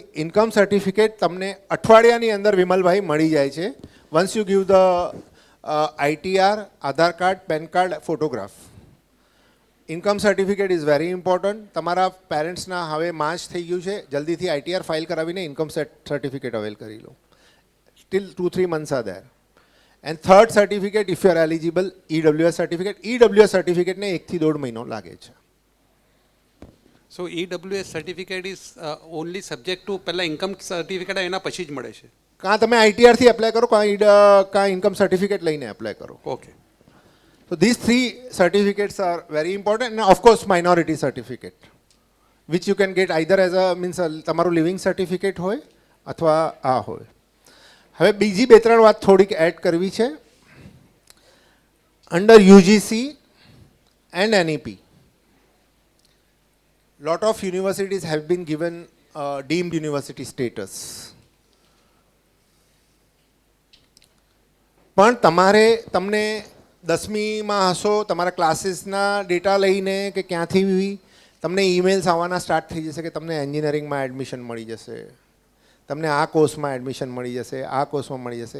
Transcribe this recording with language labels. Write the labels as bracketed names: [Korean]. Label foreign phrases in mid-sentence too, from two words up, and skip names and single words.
[English] income certificate [Gujarati] તમને અઠવાડિયાની અંદર વિમલભાઈ મળી જાય છે. [English] Once you give the ITR, Aadhaar card, PAN card, photograph. Income certificate is very important. [Gujarati] તમારા પેરેન્ટ્સના હવે માર્ચ થઈ ગયું છે, જલ્દીથી [English] ITR file [Gujarati] કરાવીને [English] income certificate avail [Gujarati] કરી લો. [English] સ્ટીલ 2-3 months are there. And third certificate, if you are eligible, EWS certificate. EWS certificate [Gujarati] ને 1 થી 1.5 મહિનો લાગે છે. [English] So EWS certificate is only subject to [Gujarati] પહેલા ઇન્કમ સર્ટિફિકેટ એના પછી જ મળે છે. કાં તમે આઈટીઆરથી એપ્લાય કરો, કાં [English] income certificate [Gujarati] લઈને એપ્લાય કરો. ઓકે. [English] So these 3 certificates are very important. And of course minority certificate, which you can get either as a means [Gujarati] તમારું લિવિંગ સર્ટિફિકેટ હોય અથવા આ હોય. હવે બીજી 2-3 વાત થોડીક એડ કરવી છે. [English] under UGC and NEP lot of universities have been given deemed university status. [Gujarati] પણ તમને 10મીમાં હશો, તમારા ક્લાસીસના ડેટા લઈને કે ક્યાંથી બી તમને ઈમેલ્સ આવવાના સ્ટાર્ટ થઈ જશે કે તમને એન્જિનિયરિંગમાં એડમિશન મળી જશે, તમને આ કોર્સમાં એડમિશન મળી જશે, આ કોર્સમાં મળી જશે.